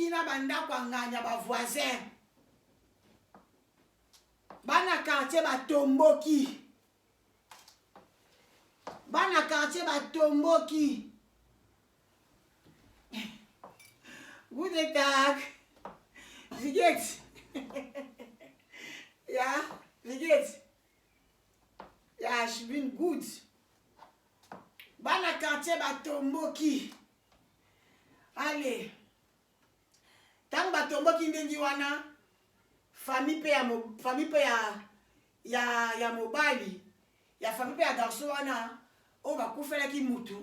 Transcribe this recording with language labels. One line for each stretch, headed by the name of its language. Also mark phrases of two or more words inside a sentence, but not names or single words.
Lingala: bandako anganya ba voisin bana quartier batomboki bana quartier batomboki
German: Guten Tag. Wie geht's? Ja, wie geht's? Ja, ich bin gut.
Lingala: Bana quartier batomboki. Allez. Tant batomboki ndengi wana famille pe ya mobali. Ya famille pe ya garçon wana o bakufela ki mutu.